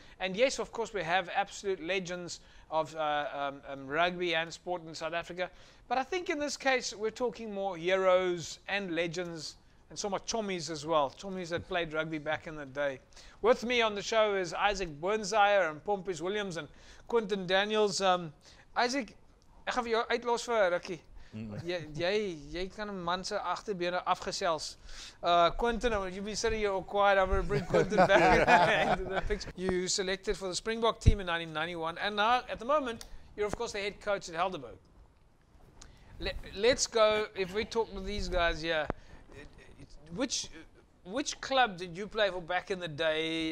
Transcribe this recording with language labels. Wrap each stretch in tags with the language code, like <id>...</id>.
<en>And yes, of course, we have absolute legends of rugby and sport in South Africa. But I think in this case, we're talking more heroes and legends, and so much chommies as well, chommies that played rugby back in the day. With me on the show is Isaac Boonzaier and Pompey Williams and Quentin Daniels.</en> <af>Isaac, ek gaan vir jou uitlos vir 'n rukkie. Jy kan 'n man se agterbene afgesels.</af> <en>Quentin, you be sitting here all quiet. I'm going to bring Quentin back into the picture. You selected for the Springbok team in 1991, and now at the moment you're of course the head coach at Helderberg. Let's go. If we talk to these guys here, which club did you play for back in the day?</en>